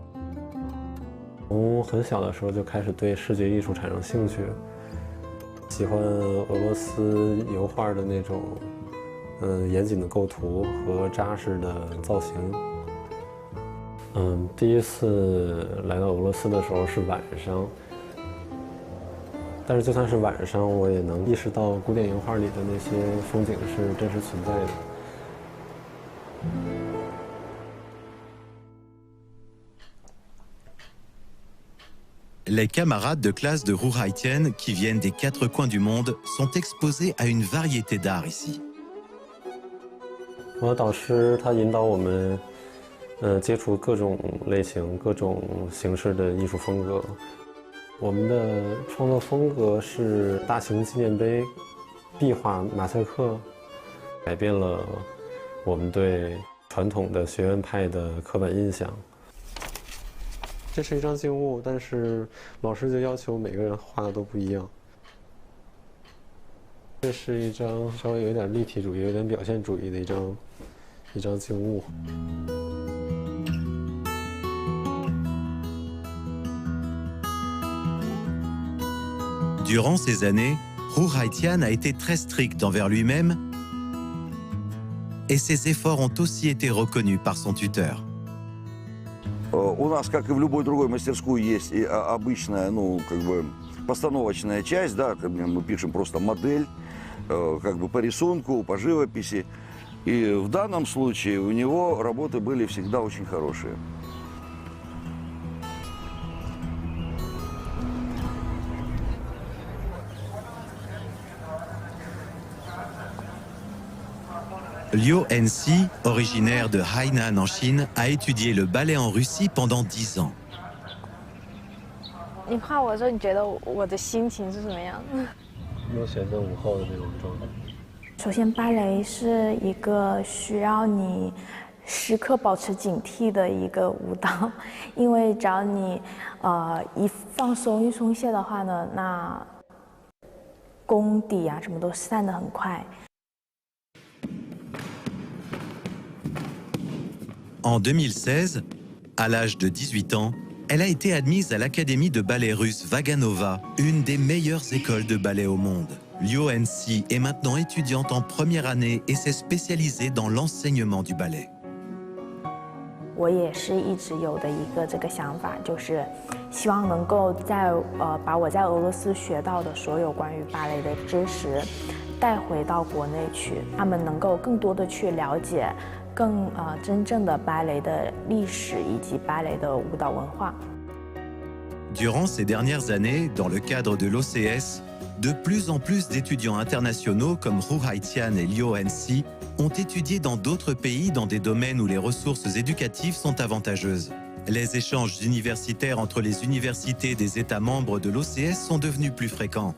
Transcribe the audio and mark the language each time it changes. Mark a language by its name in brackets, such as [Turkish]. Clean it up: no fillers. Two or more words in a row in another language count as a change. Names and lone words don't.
[Chinese] 从很小的时候就开始对视觉艺术产生兴趣，喜欢俄罗斯油画的那种严谨的构图和扎实的造型。第一次来到俄罗斯的时候是晚上。但是就算是晚上，我也能意识到古典油画里的那些风景是真实存在的。 [French] Les camarades de classe de Hu Haitian, qui viennent des 4 coins du monde, sont exposés à une variété d'art ici. [Chinese] 我的导师他引导我们，接触各种类型、各种形式的艺术风格。我们的创作风格是大型纪念碑、壁画、马赛克，改变了我们对传统的学院派的刻板印象。这是一张静物，但是老师就要求每个人画的都不一样。这是一张稍微有一点立体主义、有点表现主义的一张静物。 [French] Durant ces années, Hu Haitian a été très strict envers lui-même et ses efforts ont aussi été reconnus par son tuteur. [Russian] У нас, как и в любой другой мастерской, есть и обычная, постановочная часть, да, мы пишем просто модель, по рисунку, по живописи. И в данном случае у него работы были всегда очень хорошие. [French] Liu Ensi, originaire de Hainan en Chine, a étudié le ballet en Russie pendant 10 ans. [Chinese] 你画我的时候，你觉得我的心情是什么样的？悠闲的午后的那种状态。首先，芭蕾是一个需要你时刻保持警惕的一个舞蹈，因为只要你一放松、一松懈的话呢，那功底啊什么都散得很快。 [French] En 2016, à l'âge de 18 ans, elle a été admise à l'Académie de ballet russe Vaganova, une des meilleures écoles de ballet au monde. Liu Ensi est maintenant étudiante en première année et s'est spécialisée dans l'enseignement du ballet. [Chinese] 我也是一直有的一个这个想法，就是希望能够把我在俄罗斯学到的所有关于芭蕾的知识带回到国内去，他们能够更多的去了解更真正的芭蕾的历史以及芭蕾的舞蹈文化。 [French] Durant ces dernières années, dans le cadre de l'OCS, de plus en plus d'étudiants internationaux comme Hu Haitian et Liu Ensi ont étudié dans d'autres pays dans des domaines où les ressources éducatives sont avantageuses. Les échanges universitaires entre les universités des États membres de l'OCS sont devenus plus fréquents.